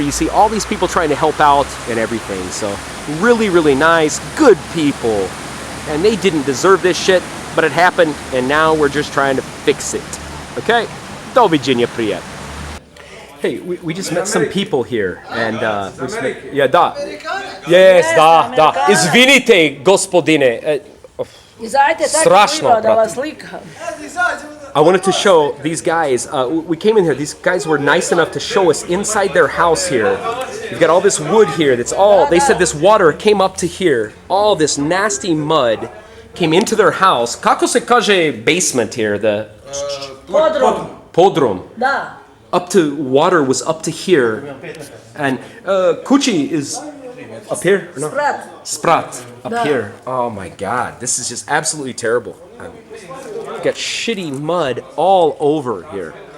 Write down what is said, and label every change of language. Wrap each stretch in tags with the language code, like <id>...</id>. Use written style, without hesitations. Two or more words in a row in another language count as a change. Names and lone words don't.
<en>You see all these people trying to help out and everything. So really, really nice, good people. And they didn't deserve this shit, but it happened, and now we're just trying to fix it.</en> <bs>Okay? Do viđenja, prijat.</bs> <en>Hey, we just met some people here, and yeah, da. Yes,</en> <bs>da. Izvinite, gospodine. Strašno, brate.</bs> <en>I wanted to show these guys, we came in here, these guys were nice enough to show us inside their house here. You've got all this wood here, they said this water came up to here. All this nasty mud came into their house.</en> <bs>Kako se kaže</bs> <en>basement here?</en> <bs>The Podrum. Da.</bs> <en>Up to, water was up to here. And kući is up here? No? Sprat. Up here. Oh my God, this is just absolutely terrible. You've got shitty mud all over here.</en>